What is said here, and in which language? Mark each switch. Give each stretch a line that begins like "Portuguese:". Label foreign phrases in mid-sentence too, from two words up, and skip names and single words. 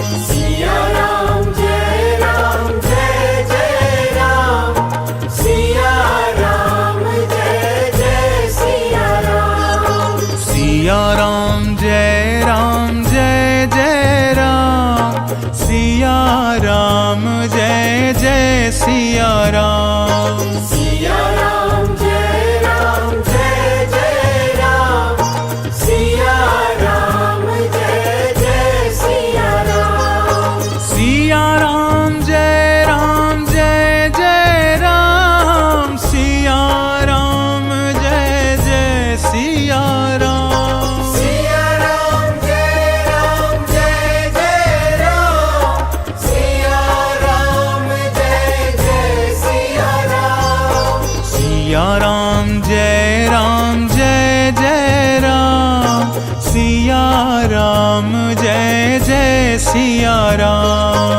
Gujarati: સિયા રામ જય જય રામ સિયા રામ જય જય સિયા રામ
Hindi: सिया राम जय जय राम सिया राम जय जय सिया राम
Gujarati: સિયા રામ જય જય રામ સિયા રામ જય જય સિયા રામ
Hindi: सिया राम जय जय राम सिया राम जय जय सिया राम
Gujarati: સિયા રામ જય જય રામ સિયા રામ જય જય સિયા રામ
Hindi: सिया राम जय राम सिया राम जय जय सिया राम